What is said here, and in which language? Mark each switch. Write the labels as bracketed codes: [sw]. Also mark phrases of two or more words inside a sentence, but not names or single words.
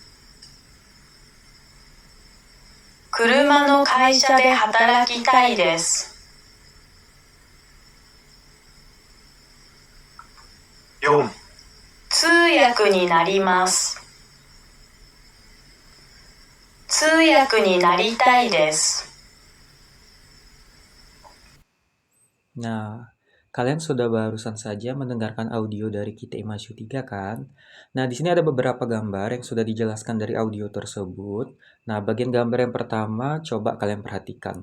[ja] 車の会社で働きたいです。 4. 通訳になります。通訳になりたいです。 [id] Nah, kalian sudah barusan saja mendengarkan audio dari Kite Imashu 3 kan? Nah, di sini ada beberapa gambar yang sudah dijelaskan dari audio tersebut. Nah, bagian gambar yang pertama coba kalian perhatikan.